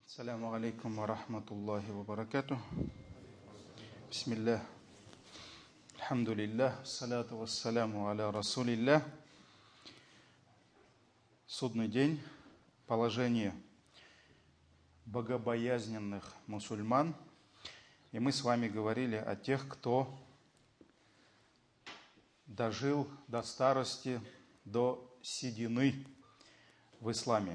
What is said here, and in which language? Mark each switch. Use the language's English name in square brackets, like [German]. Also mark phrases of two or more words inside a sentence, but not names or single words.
[Arabic] السلام عليكم ورحمة الله وبركاته. بسم الله. الحمد لله. الصلاة والسلام على رسول الله. [Russian] Судный день. Положение богобоязненных мусульман. И мы с вами говорили о тех, кто дожил до старости, до седины в исламе.